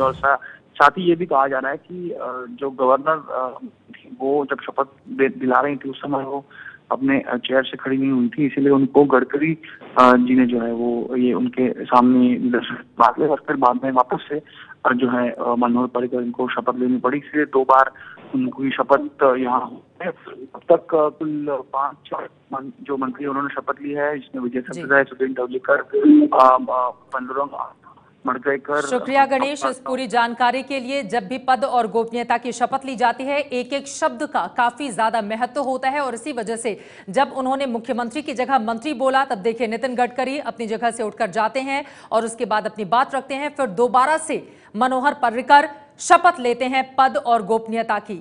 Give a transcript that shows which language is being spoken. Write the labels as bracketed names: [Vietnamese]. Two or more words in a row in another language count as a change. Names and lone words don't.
[Hindi] और साथ ही ये भी कहा जा रहा है कि जो गवर्नर वो जब शपथ दिला रही थी उस समय वो अपने चेयर से खड़ी नहीं हुई थी, इसीलिए उनको गडकरी जी ने जो है वो ये उनके सामने बात और फिर बाद में वापस से जो है मनोहर पर्रिकर इनको शपथ लेनी पड़ी। इसलिए 2 बार उनकी शपथ यहाँ अब तक कुल 5 जो मंत्री उन्होंने शपथ ली है, जिसमें विजय सरदेसाई, सुदीन ढवलीकर, पांडुरंग मडकईकर। शुक्रिया गणेश इस पूरी जानकारी के लिए। जब भी पद और गोपनीयता की शपथ ली जाती है, एक एक शब्द का काफी ज्यादा महत्व होता है और इसी वजह से जब उन्होंने मुख्यमंत्री की जगह मंत्री बोला, तब देखिए नितिन गडकरी अपनी जगह से उठकर जाते हैं और उसके बाद अपनी बात रखते हैं, फिर दोबारा से मनोहर पर्रिकर शपथ लेते हैं पद और गोपनीयता की।